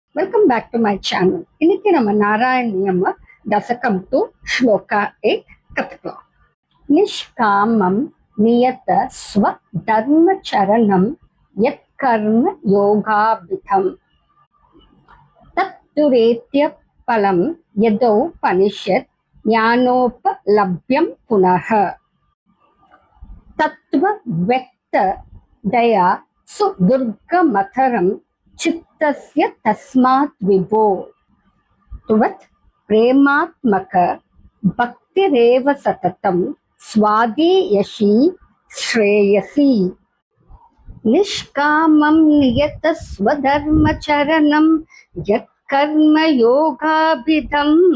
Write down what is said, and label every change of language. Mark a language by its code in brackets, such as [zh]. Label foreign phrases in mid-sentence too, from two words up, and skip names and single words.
[en] Welcome back to my channel. [ta] இன்னைக்கு நம்ம நாராயணியம்ம தசகம் 2 ஸ்லோகா 8 கத்துக்கலாம். [sa] निष्कामं नियत स्व धर्म चरणं यत् कर्म योगाभिधं तद्धृत्य फलं यदो पनिषत् ज्ञानोपलभ्यं पुनः तत्त्व व्यक्त तया सुदुर्गमतरं चित्तस्य तस्मात् विभो त्वत् प्रेमात्मक भक्तिरेव सततं स्वादीयसी श्रेयसी निष्कामं नियत स्वधर्मचरणं यत्कर्मयोगाभिधं